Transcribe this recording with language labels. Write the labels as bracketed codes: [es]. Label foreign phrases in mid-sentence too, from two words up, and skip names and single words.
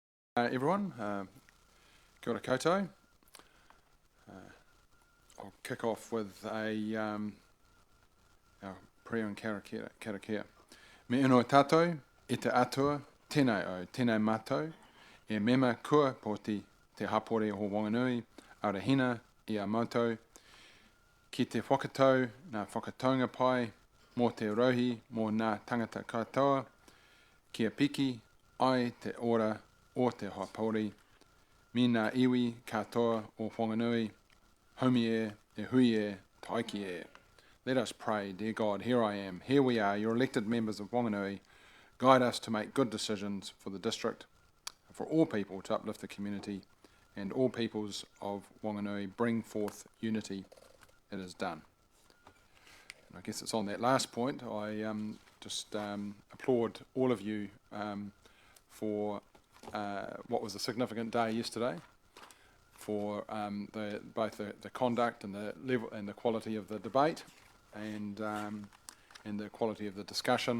[en] Everyone, [mi] kia ora koutou. [en] I'll kick off with our prayer in Karakia. [mi] Me ino tātou, e te atua, tēnei au, tēnei mātou, e mema kua po te hapore o Whanganui, arahina i a mātou, ki te whakatau, nā whakataunga pai, mō te rohi, mō nā tangata katoa, kia piki, ai te ora o te hapori, mi nā iwi katoa o Whanganui, homi e hui taiki e. [en] Let us pray, dear God, here I am, here we are, your elected members of Whanganui. Guide us to make good decisions for the district, for all people to uplift the community, and all peoples of Whanganui bring forth unity. It is done. And I guess it's on that last point. I just applaud all of you for what was a significant day yesterday, for both the conduct and the level and the quality of the debate, and the quality of the discussion.